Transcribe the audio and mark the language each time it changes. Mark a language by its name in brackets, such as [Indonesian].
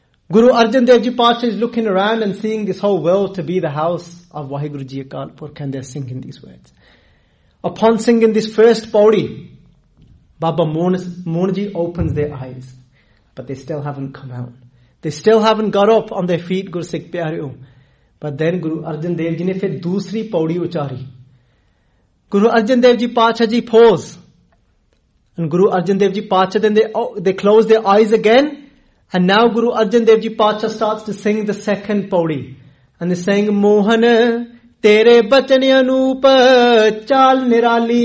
[English] Guru Arjan Dev Ji Patshah is looking around and seeing this whole world to be the house of Waheguru Ji Akal Purkh, and they are singing these words. Upon singing this first pauri, Baba Mohan Ji opens their eyes, but they still haven't come out. They still haven't got up on their feet, Guru Sikh Pyareo. But then [Punjabi] Guru Arjan Dev ji ਨੇ ਫਿਰ ਦੂਸਰੀ ਪਉੜੀ ਉਚਾਰੀ. [English] Guru Arjan Dev Ji Patshah Ji pause. And Guru Arjan Dev Ji Patshah, then they close their eyes again. And now Guru Arjan Dev Ji Patshah starts to sing the second pauri. And they're saying, [Punjabi] Mohan, tere bachan anoop chal nirali.